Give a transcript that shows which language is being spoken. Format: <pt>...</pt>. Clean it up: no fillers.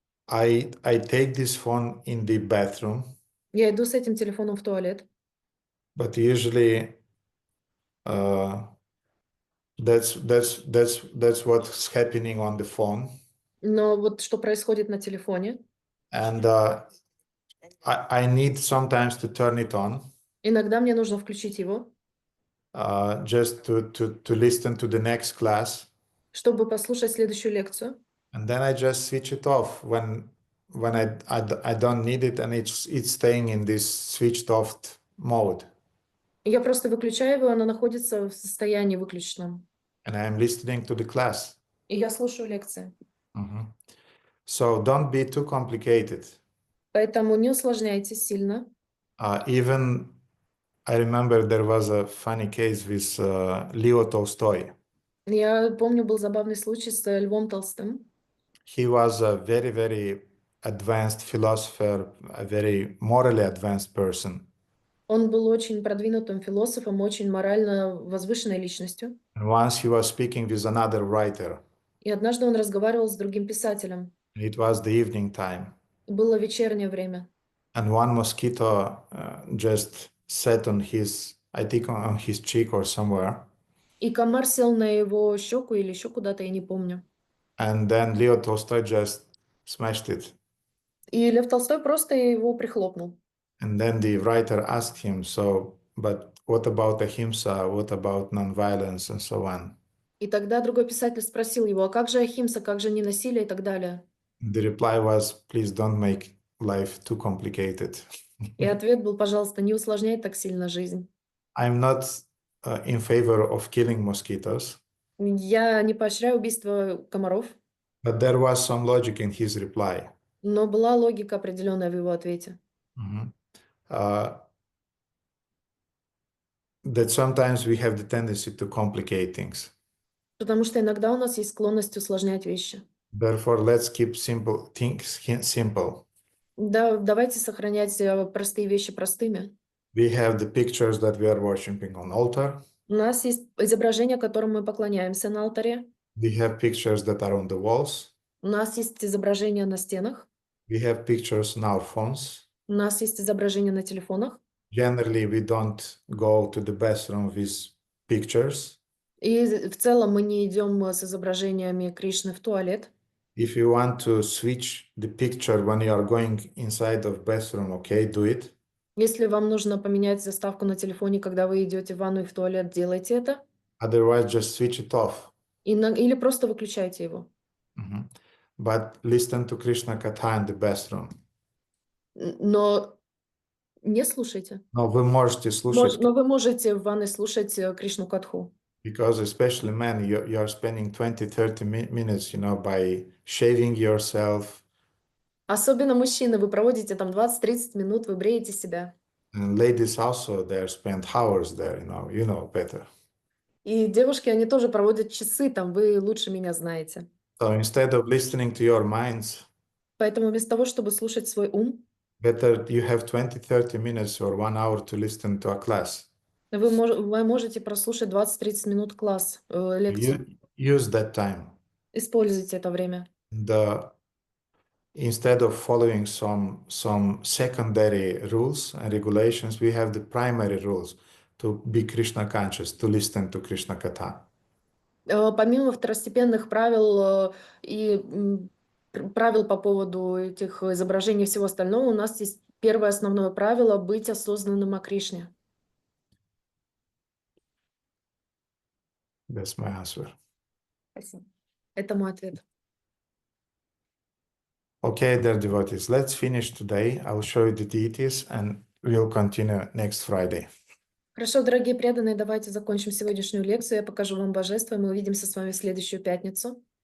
<en>I take this phone in the bathroom.</en> <ru>Я иду с этим телефоном в туалет.</ru> <en>But usually that's what's happening on the phone.</en> <ru>Но вот что происходит на телефоне.</ru> <en>And I need sometimes to turn it on.</en> <ru>Иногда мне нужно включить его.</ru> <en>Just to listen to the next class.</en> <ru>Чтобы послушать следующую лекцию.</ru> <en>And then I just switch it off when I don't need it and it's staying in this switched off mode.</en> <ru>Я просто выключаю его, оно находится в состоянии выключенном.</ru> <en>And I am listening to the class.</en> <ru>И я слушаю лекции.</ru> <en>So don't be too complicated.</en> <ru>Поэтому не усложняйте сильно.</ru> <en>Even I remember there was a funny case with Leo Tolstoy.</en> <ru>Я помню, был забавный случай с Львом Толстым.</ru> <en>He was a very, very advanced philosopher, a very morally advanced person.</en> <ru>Он был очень продвинутым философом, очень морально возвышенной личностью.</ru> <en>And once he was speaking with another writer.</en> <ru>И однажды он разговаривал с другим писателем.</ru> <en>It was the evening time.</en> <ru>Было вечернее время.</ru> <en>And one mosquito just sat on his, I think on his cheek or somewhere.</en> <ru>И комар сел на его щеку или еще куда-то, я не помню.</ru> <en>And then Leo Tolstoy just smashed it.</en> <ru>И Лев Толстой просто его прихлопнул.</ru> <en>And then the writer asked him, but what about ahimsa? What about non-violence and so on?</en> <ru>И тогда другой писатель спросил его, а как же ахимса, как же ненасилие и так далее?</ru> <en>The reply was, please don't make life too complicated.</en> <ru>И ответ был, пожалуйста, не усложняй так сильно жизнь.</ru> <en>I'm not in favor of killing mosquitoes.</en> <ru>Я не поощряю убийство комаров.</ru> <en>But there was some logic in his reply.</en> <ru>Но была логика определенная в его ответе. Mhm.</ru> <en>That sometimes we have the tendency to complicate things.</en> <ru>Потому что иногда у нас есть склонность усложнять вещи.</ru> <en>Therefore, let's keep simple things simple.</en> <ru>Да, давайте сохранять простые вещи простыми.</ru> <en>We have the pictures that we are worshiping on altar.</en> <ru>У нас есть изображения, которым мы поклоняемся на алтаре.</ru> <en>We have pictures that are on the walls.</en> <ru>У нас есть изображения на стенах.</ru> <en>We have pictures on our phones.</en> <ru>У нас есть изображения на телефонах.</ru> <en>Generally, we don't go to the bathroom with pictures.</en> <ru>И в целом мы не идем с изображениями Кришны в туалет.</ru> <en>If you want to switch the picture when you are going inside of bathroom, okay, do it.</en> <ru>Если вам нужно поменять заставку на телефоне, когда вы идете в ванну и в туалет, делайте это.</ru> <en>Otherwise, just switch it off.</en> <ru>Или просто выключайте его. Mhm.</ru> <en>But listen to Krishna Katha in the bathroom.</en> <ru>Но не слушайте. Но вы можете слушать, Но вы можете в ванной слушать Кришну Катху.</ru> <en>because especially men, you are spending 20-30 minutes, by shaving yourself.</en> <ru>Особенно мужчины, вы проводите там 20-30 минут, вы бреете себя.</ru> <en>And ladies also, they spend hours there, you know better.</en> <ru>И девушки, они тоже проводят часы там, вы лучше меня знаете.</ru> <en>So instead of listening to your minds,</en> <ru>Поэтому вместо того, чтобы слушать свой ум,</ru> <en>better you have 20-30 minutes or 1 hour to listen to a class.</en> <ru>вы можете прослушать 20-30 минут класс, лекцию.</ru> <en>Use that time.</en> <ru>Используйте это время.</ru> <en>Instead of following some secondary rules and regulations, we have the primary rules to be Krishna conscious, to listen to Krishna Katha.</en> <ru>Помимо второстепенных правил и правил по поводу этих изображений и всего остального, у нас есть первое основное правило — быть осознанным о Кришне.</ru> <en>That's my answer.</en> <ru>Спасибо. Это мой ответ.</ru> <en>Okay, dear devotees, let's finish today. I'll show you the deities and we'll continue next Friday.</en> <ru>Хорошо, дорогие преданные, давайте закончим сегодняшнюю лекцию. Я покажу вам божество, и мы увидимся с вами в следующую пятницу.</ru>